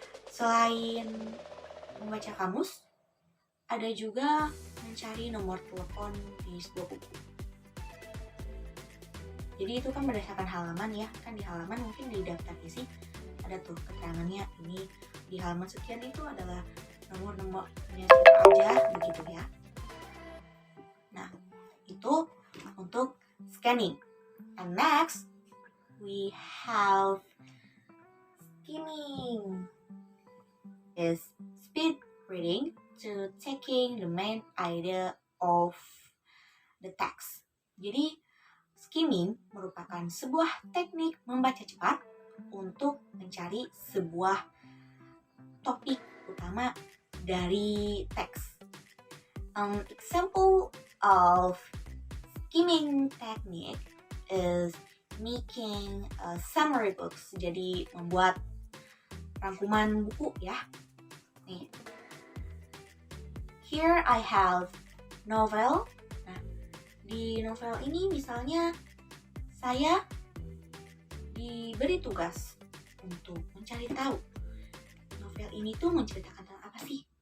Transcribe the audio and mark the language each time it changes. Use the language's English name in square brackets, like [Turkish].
[Indonesian] Selain membaca kamus, ada juga mencari nomor telepon di sebuah buku. Jadi itu kan berdasarkan halaman ya, kan di halaman mungkin di daftar isi ada tuh keterangannya, ini di halaman sekian itu adalah nomor-nomornya siapa aja begitu ya. Nah, itu untuk scanning. [English] And next, we have skimming. Is speed reading to taking the main idea of the text. [Indonesian] Jadi, skimming merupakan sebuah teknik membaca cepat untuk mencari sebuah topik utama dari teks. [English] Example of skimming technique is making a summary books. [Indonesian] Jadi membuat rangkuman buku ya. Nih. [English] Here I have novel. [Indonesian] Nah, di novel ini misalnya saya diberi tugas untuk mencari tahu novel ini tuh menceritakan tentang apa sih.